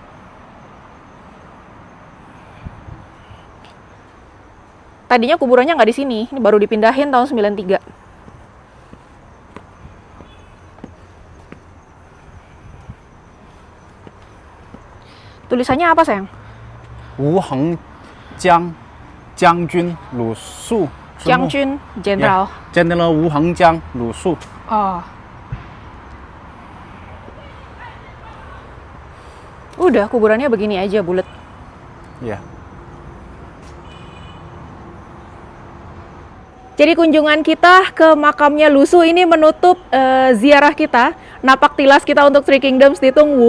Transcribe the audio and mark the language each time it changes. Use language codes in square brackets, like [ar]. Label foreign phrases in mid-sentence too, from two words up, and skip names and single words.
[id] Tadinya kuburannya nggak di sini, ini baru dipindahin tahun 93. Tulisannya apa, sayang? [zh] 吴恒将军鲁肃， [id] Jiangjun Jenderal. [zh] General 吴恒江鲁肃。 Oh. [id] Udah, kuburannya begini aja, bulat. Ya. Jadi kunjungan kita ke makamnya Lusu ini menutup ziarah kita, napak tilas kita untuk Three Kingdoms di Tungwu.